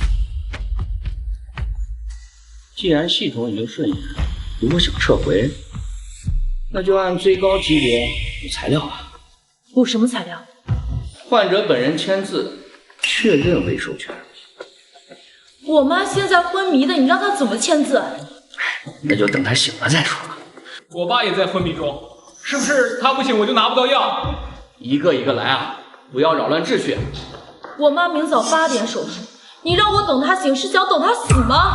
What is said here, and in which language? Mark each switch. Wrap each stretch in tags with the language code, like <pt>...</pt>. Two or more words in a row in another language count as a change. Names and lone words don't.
<zh>既然系統已經順延，如果想撤回，那就按最高級別補材料啊。補什麼材料？患者本人簽字確認未授權。我媽現在昏迷的，你讓她怎麼簽字？那就等她醒了再說。我爸也在昏迷中，是不是他不醒我就拿不到藥？一個一個來啊，不要擾亂秩序。我媽明早8點手術，你讓我等她醒，是想等她死嗎？</zh>